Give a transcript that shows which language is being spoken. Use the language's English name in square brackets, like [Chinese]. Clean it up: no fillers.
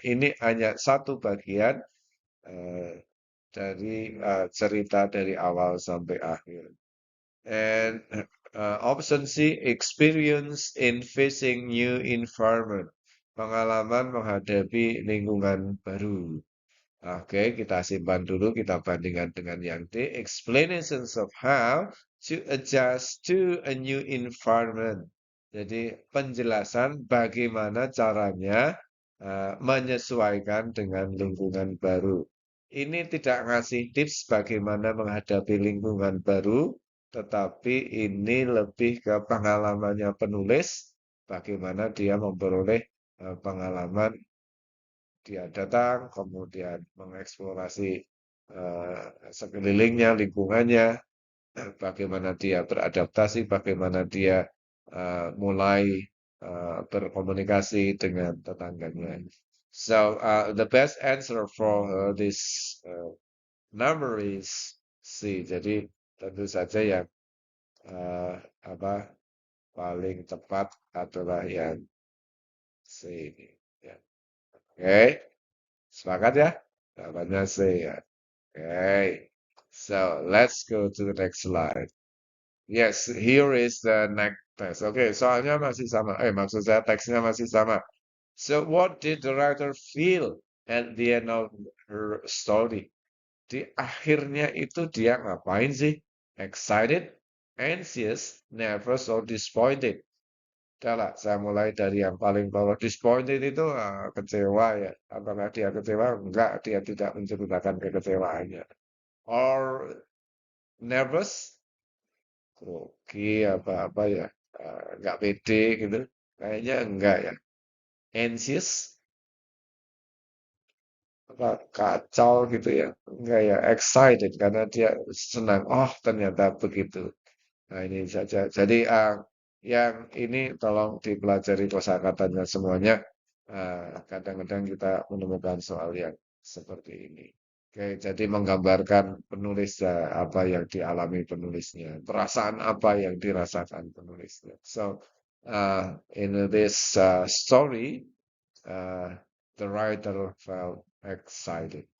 [Indonesian] Ini hanya satu bagian eh, dari cerita dari awal sampai akhir. [English] And option C, experience in facing new environment. [Indonesian] Pengalaman menghadapi lingkungan baru. Oke, kita simpan dulu, kita bandingkan dengan yang D. [English] Explanations of how to adjust to a new environment. [Indonesian] Jadi penjelasan bagaimana caranya menyesuaikan dengan lingkungan baru. Ini tidak ngasih tips bagaimana menghadapi lingkungan baru, tetapi ini lebih ke pengalamannya penulis, bagaimana dia memperoleh pengalaman dia datang, kemudian mengeksplorasi sekelilingnya, lingkungannya, bagaimana dia beradaptasi, bagaimana dia mulai berkomunikasi dengan tetangganya. [English] So the best answer for this number is C. [Indonesian] Jadi tentu saja yang apa paling tepat adalah yang C ini. Ya. Oke, sepakat ya? Jawabannya C ya. [English] Okay, so let's go to the next slide. Yes, here is the next text. [Indonesian] Okay, soalnya masih sama. Maksud saya teksnya masih sama. [English] So what did the writer feel at the end of her story? [Indonesian] Di akhirnya itu dia ngapain sih? [English] Excited, anxious, nervous, or disappointed? [Indonesian] Udah lah, saya mulai dari yang paling bawah. Disappointed itu kecewa ya. Apakah dia kecewa? Enggak, dia tidak menceritakan kekecewaannya. Or nervous, grogi apa-apa ya, nggak pede gitu. Kayaknya enggak ya. Anxious, apa kacau gitu ya. Enggak ya. Excited karena dia senang. Oh, ternyata begitu. Nah, ini saja. Jadi yang ini tolong dipelajari kosakatanya semuanya. Kadang-kadang kita menemukan soal yang seperti ini. Oke, jadi menggambarkan penulis apa yang dialami penulisnya, perasaan apa yang dirasakan penulisnya. [English] So, in this story, uh, the writer felt excited.